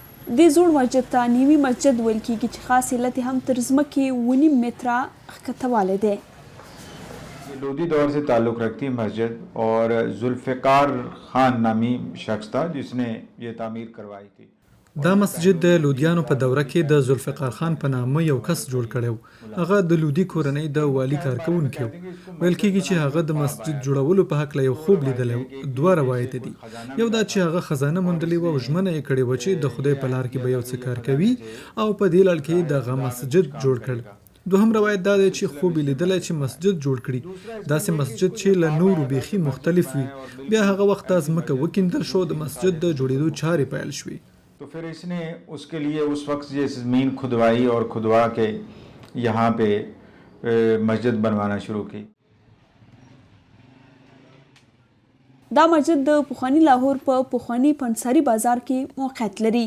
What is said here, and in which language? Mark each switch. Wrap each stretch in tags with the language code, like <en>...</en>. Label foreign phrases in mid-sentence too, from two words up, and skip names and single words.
<ps>دې زوړ مسجد ته نیوي مسجد ویل کیږي چې خاص علت هم تر ځمکې 1.5 متره ښکته والی دی.</ps> <ur>لودھی دور سے تعلق رکھتی مسجد اور ذوالفقار خان نامی شخص تھا جس نے یہ تعمیر کروائی تھی.</ur> <ps>دا مسجد د لودیانو په دوره کې د ذوالفقار خان په نامه یو کس جوړ کړی. هغه د لودي کورنۍ د والي کارکونکی و. ویل کېږي چې هغه د مسجد جوړولو په هکله یو خوب لیدلی و. دوه روایت دي. یو دا چې هغه خزانه موندلې وه او ژمنه یې کړې وه چې د خدای په لار کې به یو څه کار کوي او په دې لړ کې دغه مسجد جوړ کړ. دوهم روایت دا دی چې خوب یې لیدلی چې مسجد جوړ کړي، داسې مسجد چې له نورو بیخي مختلف وي. بیا هغه وخت دا ځمکه وکیندل شو، د مسجد د جوړېدو چارې پیل شوې.</ps> <ur>تو پھر اس نے اس کے لیے اس وقت یہ زمین کھدوائی اور کھدوا کے یہاں پہ مسجد بنوانا شروع کی.</ur> <ps>دا مسجد د پخواني لاهور په پخواني پنساري بازار کې موقعیت لري.</ps>